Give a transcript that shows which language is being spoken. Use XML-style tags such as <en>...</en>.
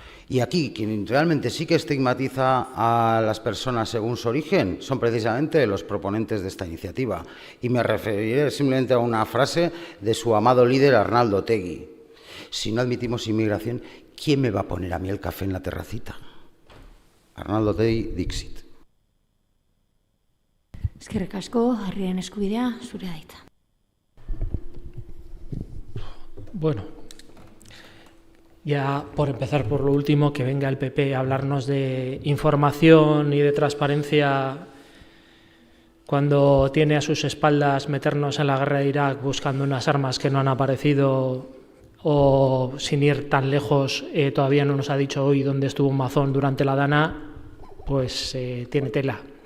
<es>Y aquí, quien realmente sí que estigmatiza a las personas según su origen son precisamente los proponentes de esta iniciativa. Y me referiré simplemente a una frase de su amado líder Arnaldo Otegi. Si no admitimos inmigración, ¿quién me va a poner a mí el café en la terracita? Arnaldo Otegi, Dixit.</es> <eu>Eskerrik asko, herrien eskubidea, zurea da hitza.</eu> <es>Bueno, ya por empezar por lo último, que venga el PP a hablarnos de información y de transparencia cuando tiene a sus espaldas meternos en la guerra de Irak buscando unas armas que no han aparecido, o sin ir tan lejos, todavía no nos ha dicho hoy dónde estuvo un mazón durante la Dana, pues tiene tela.</es>